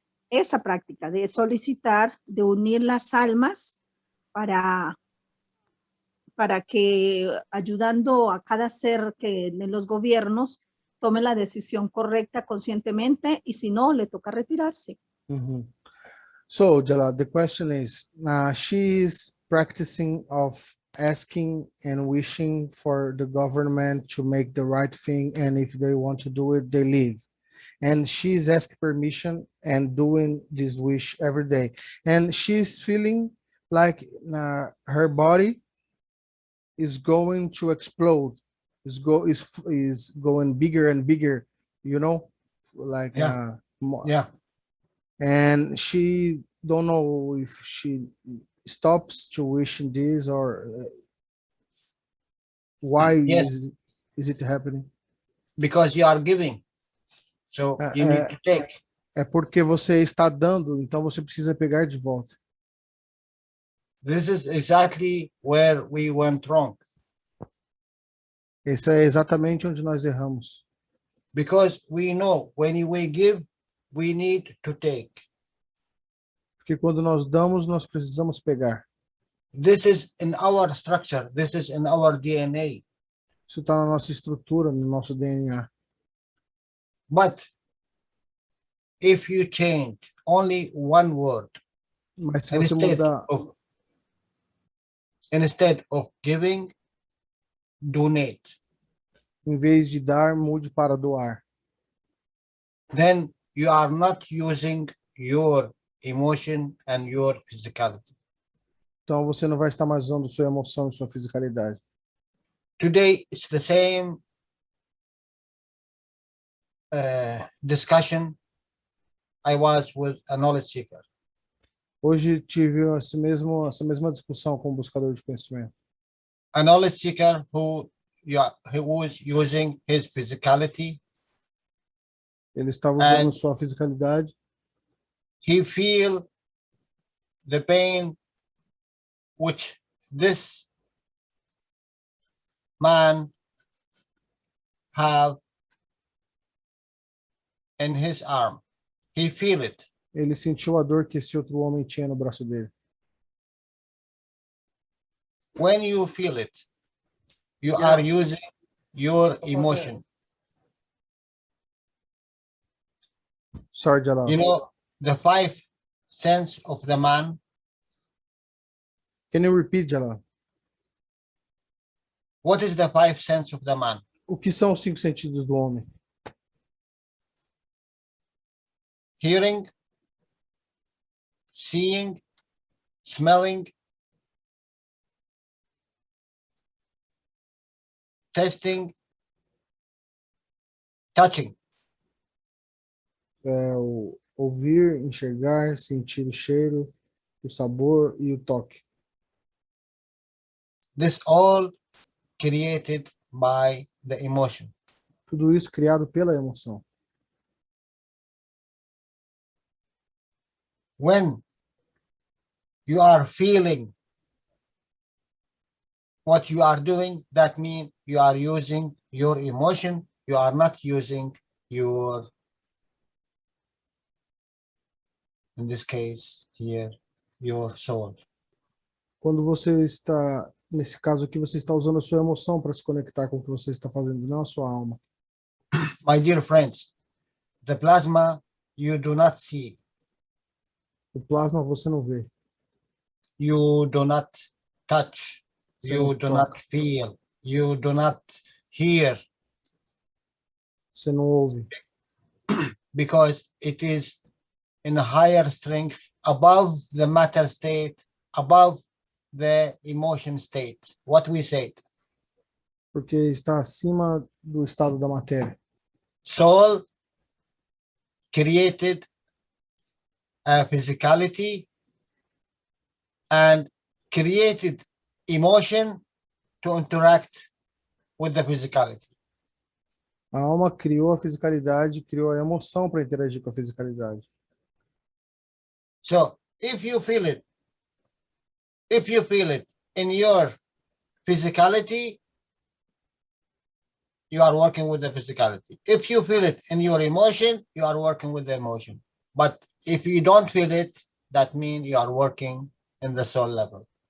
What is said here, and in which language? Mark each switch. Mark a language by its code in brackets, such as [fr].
[es] Esa práctica de solicitar, de unir las almas para que ayudando a cada ser que en los gobiernos tome la decisión correcta conscientemente y si no, le toca retirarse. [en] So, Jalal, the question is, she is practicing of asking and wishing for the government to make the right thing, and if they want to do it, they leave. And she's asking permission and doing this wish every day. And she's feeling like her body is going to explode, is going bigger and bigger, you know, like Yeah. and she don't know if she stops to wishing this or why Yes. is it happening? Because you are giving. So you need to take. [pt] É porque você está dando, então você precisa pegar de volta. [en] This is exactly where we went wrong. [pt] Esse é exatamente onde nós erramos. [en] Because we know when we give, we need to take. [pt] Porque quando nós damos, nós precisamos pegar. [en] This is in our structure. This is in our DNA. [pt] Isso está na nossa estrutura, no nosso DNA. [en] But if you change only one word, [pt] Mas se você mudar, [en] instead of giving, donate. [pt] em vez de dar, mude para doar. [en] Then you are not using your emotion and your physicality. [pt] Então você não vai estar mais usando sua emoção e sua fisicalidade. [en] Today it's the same discussion I was with a knowledge seeker. [pt] Hoje tive essa mesma discussão com o buscador de conhecimento. [en] A knowledge seeker who was using his physicality. [pt] Ele estava usando [en] And [pt] sua fisicalidade. [en] he feel the pain which this man have in his arm. He feel it. [pt] Ele sentiu a dor que esse outro homem tinha no braço dele. [en] When you feel it, you are using your emotion. Sorry, Jalal. You know, the 5 sense of the man. Can you repeat, Jalal? What is the 5 sense of the man? [pt] O que são os 5 sentidos do homem? [en] Hearing, seeing, smelling, tasting, touching. [pt] O ouvir, enxergar, sentir o cheiro, o sabor e o toque. [en] This all created by the emotion. [pt] Tudo isso criado pela emoção. [en] When you are feeling what you are doing, that means you are using your emotion. You are not using your, in this case here, your soul. [pt] Quando você está, nesse caso aqui, você está usando a sua emoção para se conectar com o que você está fazendo, não a sua alma. [en] My dear friends, the plasma you do not see. [pt] O plasma você não vê. [en] You do not touch. [pt] Você [en] You do [pt] toca. [en] not feel. You do not hear. [pt] Você não ouve. [en] Because it is in a higher strength, above the matter state, above the emotion state. What we said. [pt] Porque está acima do estado da matéria. [en] Soul created a physicality and created emotion to interact with the physicality. [pt] A alma criou a fisicalidade, criou a emoção para interagir com a fisicalidade. [en] So if you feel it in your physicality, you are working with the physicality. If you feel it in your emotion, you are working with the emotion. But if you don't feel it, that means you are working in the soul level.